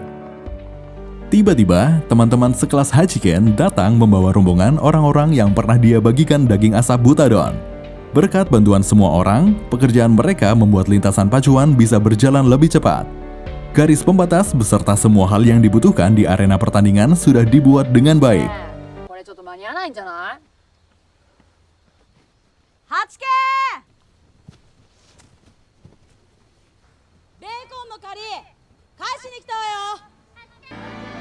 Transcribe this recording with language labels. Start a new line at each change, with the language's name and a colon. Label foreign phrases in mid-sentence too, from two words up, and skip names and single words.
Indonesian: Tiba-tiba, teman-teman sekelas Hachiken datang membawa rombongan orang-orang yang pernah dia bagikan daging asap Butadon. Berkat bantuan semua orang, pekerjaan mereka membuat lintasan pacuan bisa berjalan lebih cepat. Garis pembatas beserta semua hal yang dibutuhkan di arena pertandingan sudah dibuat dengan baik.
Japanese: これちょっと間に合わないんじゃない？八家ベーコンの借り返しに来たわよ。